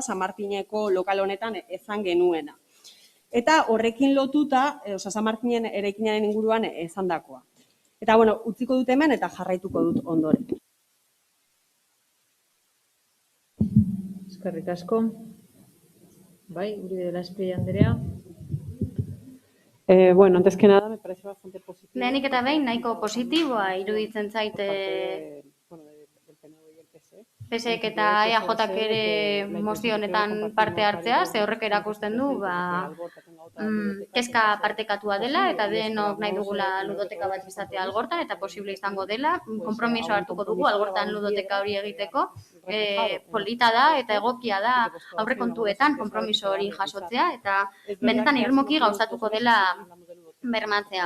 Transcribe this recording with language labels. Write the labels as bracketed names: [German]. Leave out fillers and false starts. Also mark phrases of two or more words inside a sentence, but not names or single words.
[Basque] San Martineko lokal honetan esan genuena. Eta horrekin lotuta, San Martinen eraikinaren inguruan esandakoa. Eta, utziko dut hemen eta jarraituko dut ondoren. Eskerrik asko. Uribe de la Espriella Andrea. [Spanish] Antes que nada, me parece bastante positivo. [Basque] Lehenik eta behin, nahiko positiboa iruditzen zaite PSek eta EAJak ere mozio honetan parte hartzea, ze horrek erakusten du kezka partekatua dela eta denok nahi dugula ludoteka bat izatea Algortan eta posible izango dela, konpromiso hartuko dugu Algortan ludoteka hori egiteko, polita da eta egokia da aurrekontuetan konpromiso hori jasotzea eta benetan irmoki gauzatuko dela bermatzea.